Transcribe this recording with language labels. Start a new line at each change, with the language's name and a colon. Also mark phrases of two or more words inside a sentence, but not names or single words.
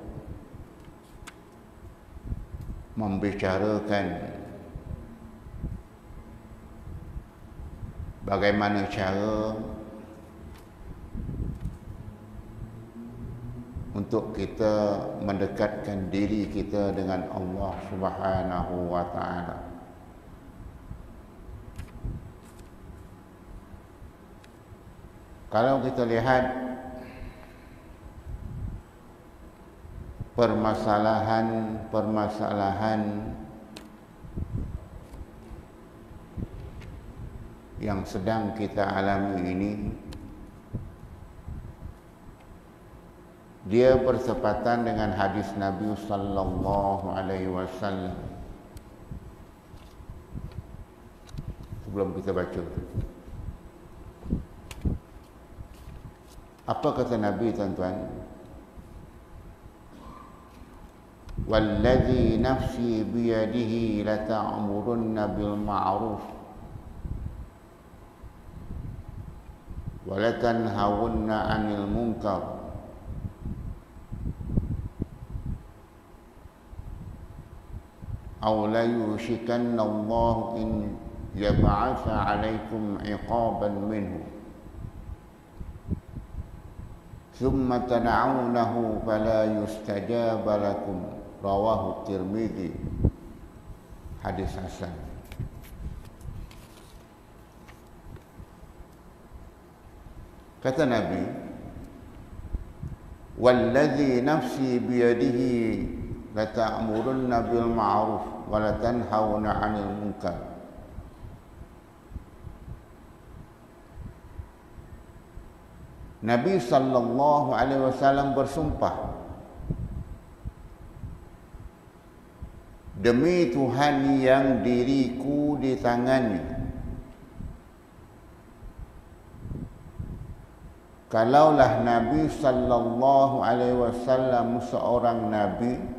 Malay: membicarakan bagaimana cara untuk kita mendekatkan diri kita dengan Allah
Arabic: سبحانه وتعالى.
Malay: Kalau kita lihat permasalahan yang sedang kita alami ini, dia bertepatan dengan hadis Nabi
Arabic: صلى الله عليه وسلم.
Malay: Sebelum kita baca, apa kata Nabi, tuan-tuan?
Arabic: والذي نفسي بيده لتأمرن بالمعروف ولتنهون عن المنكر أو ليوشكن الله أن يبعث عليكم عقابا منه ثم تدعونه فلا يستجاب لكم. Rawahu Tirmidzi. Hadis hasan.
Malay: Kata Nabi,
Arabic: والذي نفسي بيده لتأمرن بالمعروف ولتنهون عن المنكر.
Malay: Nabi
Arabic: صلى الله عليه وسلم
Malay: bersumpah, demi Tuhan yang diriku di tangannya, kalaulah Nabi
Arabic: صلى الله عليه وسلم
Malay: seorang nabi